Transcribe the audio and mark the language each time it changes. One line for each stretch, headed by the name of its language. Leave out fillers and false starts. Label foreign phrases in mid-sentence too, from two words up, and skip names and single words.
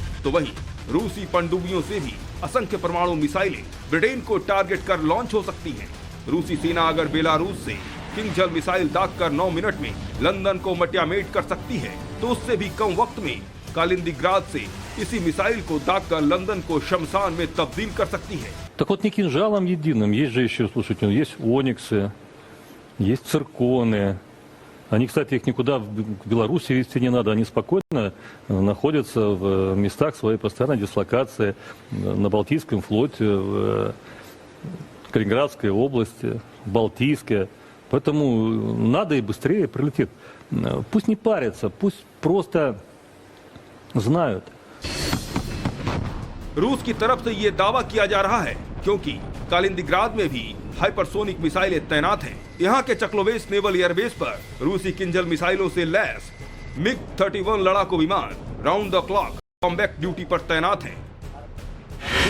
Hindi: तो वहीं रूसी पनडुब्बियों से भी असंख्य परमाणु मिसाइलें ब्रिटेन को टारगेट कर लॉन्च हो सकती हैं। रूसी सेना अगर बेलारूस से किंजल मिसाइल दागकर 9 मिनट में लंदन को मटियामेट कर सकती है तो उससे भी कम वक्त में कालिंदिग्राद से इसी मिसाइल को दागकर लंदन को शमशान में तब्दील कर सकती है।
Russian: Так вот, не кинжалом единым, есть же еще, слушайте, есть ониксы, есть цирконы. Они, кстати, их никуда в Беларуси везти не надо, они спокойно находятся в местах своей постоянной дислокации на Балтийском флоте, в Калининградской области, Балтийске. Поэтому надо и быстрее прилетит. Пусть не парятся, пусть просто знают.
Hindi: रूस की तरफ से ये दावा किया जा रहा है क्योंकि कालिंदिग्राद में भी हाइपरसोनिक मिसाइलें तैनात हैं। यहाँ के चक्लोवेस
English: naval airbase
Hindi: पर रूसी किंजल मिसाइलों से लैस MiG-31 लड़ाकू विमान
English: round the clock combat duty
Hindi: पर तैनात हैं।